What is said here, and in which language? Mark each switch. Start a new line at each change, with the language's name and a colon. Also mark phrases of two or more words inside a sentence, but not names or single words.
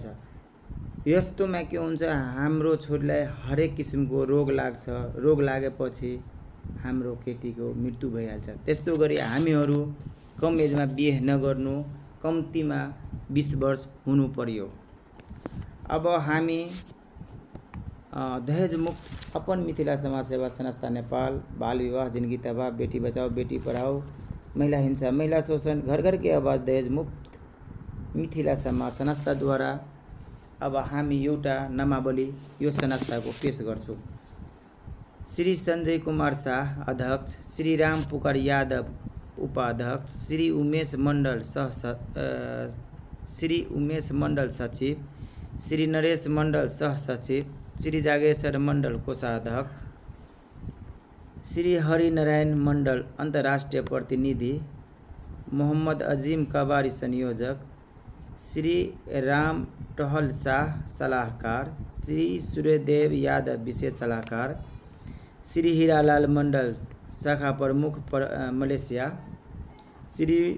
Nepali: यस्तोमा के हुन्छ, हाम्रो छोरीलाई हरेक किसिमको रोग लाग्छ। रोग लागेपछि हाम्रो केटीको मृत्यु भइहाल्छ। त्यस्तो गरी हामीहरू कम एजमा बिहे नगर्नु, कम्तीमा 20 वर्ष हुनु पर्यो। अब हामी दहेज मुक्त अपन मिथिला समाज सेवा संस्था नेपाल,
Hindi: बाल विवाह जिंदगी तबाह, बेटी बचाओ बेटी पढ़ाओ,
Nepali: महिला हिंसा महिला शोषण,
Hindi: घर घर की आवाज
Nepali: दहेज मुक्त मिथिला समाज संस्थाद्वारा अब हामी एउटा नामावली यो संस्थाको पेश गर्छौँ। श्री संजय कुमार शाह अध्यक्ष, श्री राम पुकार यादव उपाध्यक्ष, श्री उमेश मण्डल सचिव, श्री नरेश मण्डल सहसचिव, श्री जागेश्वर मण्डल कोषाध्यक्ष, श्री हरिनारायण मण्डल अन्तर्राष्ट्रिय प्रतिनिधि, मोहम्मद अजीम कबारी संयोजक, श्री राम टहल शाह सलाहकार, श्री सूर्यदेव यादव विशेष सलाहकार, श्री हीरालाल मण्डल शाखा प्रमुख मलेसिया, श्री